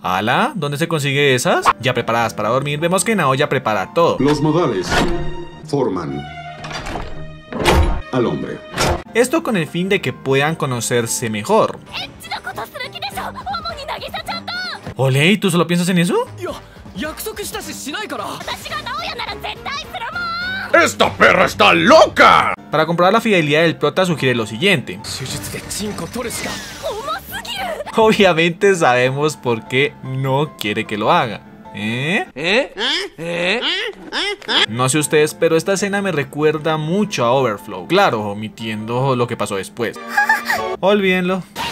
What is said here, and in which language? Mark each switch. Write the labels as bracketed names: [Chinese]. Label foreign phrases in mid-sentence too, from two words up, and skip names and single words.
[Spanish] ¿Ala? ¿Dónde se consigue esas? Ya preparadas para dormir, vemos que Naoya prepara todo. Los modales forman al hombre. Esto con el fin de que puedan conocerse mejor. Ole, ¿y tú solo piensas en eso? [Japanese] いや約束したししないから [Spanish] ¡Esta perra está loca! Para comprobar la fidelidad del prota sugiere lo siguiente. [Japanese] 手術でチンコ取るしか [Spanish] Obviamente sabemos por qué no quiere que lo haga. No sé ustedes, pero esta escena me recuerda mucho a Overflow. Claro, omitiendo lo que pasó después. Olvídenlo.